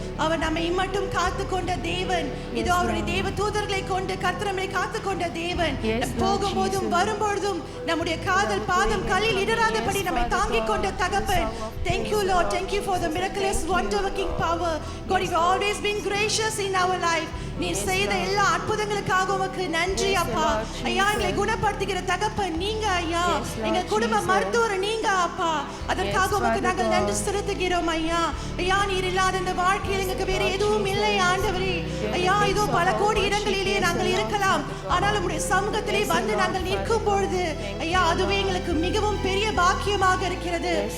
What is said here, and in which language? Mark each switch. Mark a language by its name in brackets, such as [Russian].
[Tamil] அவர் நம்மை இம்மட்டும் காத்து கொண்ட தேவன். இதோ அவருடைய தேவ தூதர்களை கொண்டு கர்த்தர் நம்மை காத்து கொண்ட தேவன். போகும்போதும் வரும்பொழுதும் நம்முடைய காதல் பாதம் கல்லில் இடராதபடி நம்மை தாங்கிக் கொண்ட தகப்பன். [English] Thank you Lord, thank you for the miraculous wonder working power. God, you have always been gracious in our life. [Tamil] நீ செய்த எல்லா அற்புதங்களுக்காக உமக்கு நன்றி அப்பா. ஐயா, எங்களை குணப்படுத்துகிற தகப்பன் நீங்க ஐயா. எங்க குடும்ப மருத்துவர் நீங்க அப்பா. அதற்காக உமக்கு நாங்கள் நன்றி செலுத்துகிறோம் ஐயா. ஐயா, நீர் இல்லாத இந்த வாழ்க்கையில் எங்களுக்கு வேற எதுவும் இல்லை ஆண்டவரே. ஐயா, இதோ பல கோடி இடங்களிலே நாங்கள் இருக்கலாம், ஆனால் உம்முடைய சமூகத்திலே வந்து நாங்கள் நிற்கும் பொழுது ஐயா, அதுவே எங்களுக்கு மிகவும் பெரிய பாக்கியமாக இருக்கிறது.